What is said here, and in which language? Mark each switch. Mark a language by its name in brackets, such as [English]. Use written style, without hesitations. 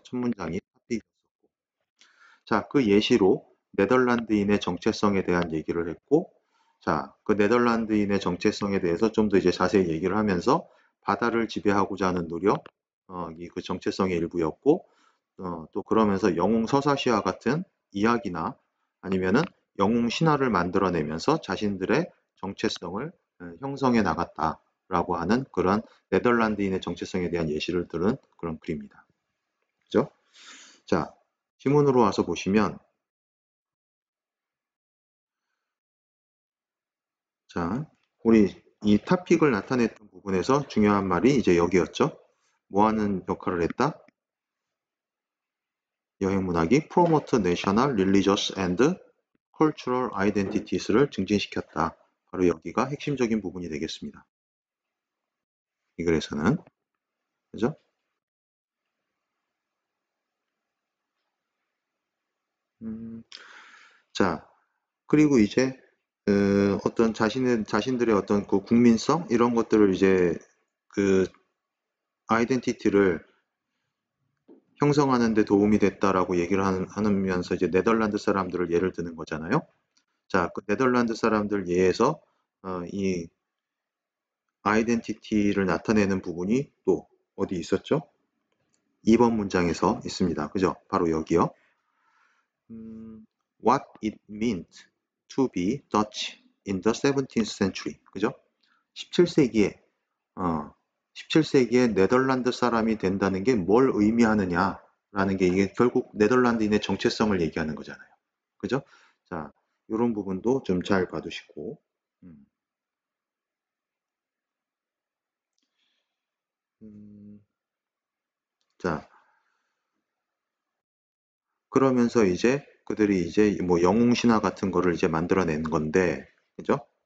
[Korean] 첫 문장이 타픽이었고. 자, 그 예시로 네덜란드인의 정체성에 대한 얘기를 했고, 자, 그 네덜란드인의 정체성에 대해서 좀 더 이제 자세히 얘기를 하면서 바다를 지배하고자 하는 노력, 이 그 정체성의 일부였고, 또 그러면서 영웅 서사시와 같은 이야기나 아니면은 영웅 신화를 만들어내면서 자신들의 정체성을 형성해 나갔다라고 하는 그런 네덜란드인의 정체성에 대한 예시를 들은 그런 글입니다. 그죠? 자, 지문으로 와서 보시면, 자, 우리 이 타픽을 나타냈던 부분에서 중요한 말이 이제 여기였죠. 뭐 하는 역할을 했다? 여행 문학이 [English] promote national, religious and cultural identities [Korean] 를 증진시켰다. 바로 여기가 핵심적인 부분이 되겠습니다. 이 글에서는. 그죠? 자, 그리고 이제 어떤 자신들의 어떤 그 국민성 이런 것들을 이제 그 아이덴티티를 형성하는 데 도움이 됐다라고 얘기를 하면서 이제 네덜란드 사람들을 예를 드는 거잖아요. 자, 그 네덜란드 사람들 예에서 이 아이덴티티를 나타내는 부분이 또 어디 있었죠? 2번 문장에서 있습니다. 그죠? 바로 여기요. [English] What it meant to be Dutch in the 17th century. [Korean] 그죠? 17세기에 17세기에 네덜란드 사람이 된다는 게 뭘 의미하느냐라는 게 이게 결국 네덜란드인의 정체성을 얘기하는 거잖아요. 그죠? 자, 이런 부분도 좀 잘 봐두시고. 음, 음, 자, 그러면서 이제 그들이 이제 뭐 영웅 신화 같은 거를 이제 만들어낸 건데, 그죠?